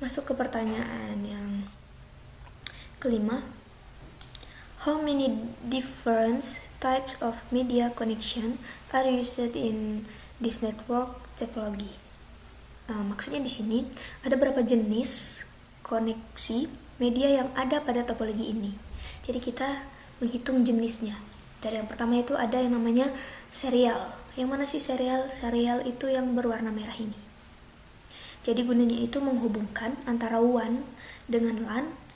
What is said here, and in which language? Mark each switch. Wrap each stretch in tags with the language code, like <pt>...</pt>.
<id>Masuk ke pertanyaan yang kelima.</id> <en>How many different types of media connection are used in this network topology?</en> <id>Maksudnya di sini ada berapa jenis koneksi media yang ada pada topologi ini. Jadi kita menghitung jenisnya. Dari yang pertama itu ada yang namanya serial. Yang mana sih serial? Serial itu yang berwarna merah ini. Jadi gunanya itu menghubungkan antara WAN dengan LAN.</id>